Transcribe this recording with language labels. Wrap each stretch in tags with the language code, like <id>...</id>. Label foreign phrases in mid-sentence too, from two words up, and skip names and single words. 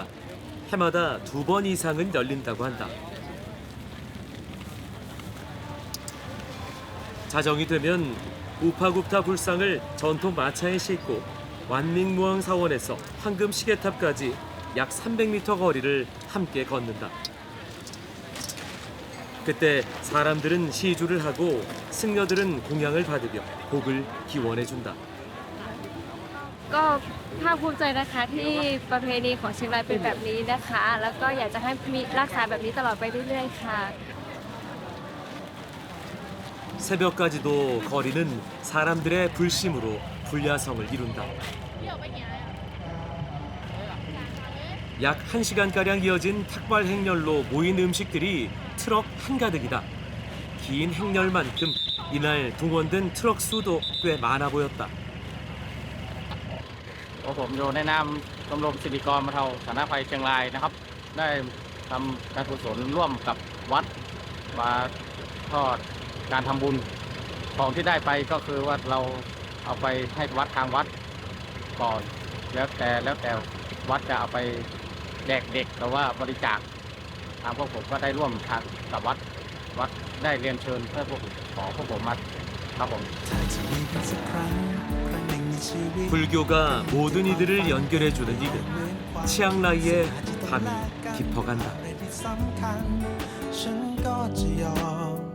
<ko>해마다 2번 이상은 열린다고 한다. 자정이 되면 우파굽타 불상을 전통 마차에 싣고 완밍무앙 사원에서 황금 시계탑까지 약 300m 거리를 함께 걷는다. 그때 사람들은 시주를 하고 승려들은 공양을 받으며 복을 기원해준다.</ko> <th>ก็ภาคภูมิใจนะคะที่ประเพณีของเชียงรายเป็นแบบนี้นะคะ แล้วก็อยากจะให้มีรักษาแบบนี้ตลอดไปเรื่อยๆค่ะ</th> <ko>새벽까지도 거리는 사람들의 불심으로 불야성을 이룬다. 약 1시간가량 이어진 탁발 행렬로 모인 음식들이 트럭 한가득이다. 긴 행렬만큼 이날 동원된 트럭 수도 꽤 많아 보였다.</ko> <th>ผมอยู่ในนามชมรมสิริกรบรรเทาสาธารณภัยเชียงรายนะครับได้ทำการกุศลร่วมกับวัดมาทอดการทำบุญของที่ได้ไปก็คือว่าเราเอาไปให้วัดทางวัดก่อนแล้วแต่วัดจะเอาไปแจกเด็กหรือว่าบริจาคทางพวกผมก็ได้ร่วมทางกับวัดได้เรียนเชิญเพื่อพวกผมมาครับผม</th> <ko>불교가 모든 이들을 연결해주는 이곳 치앙라이의 밤이 깊어간다.</ko>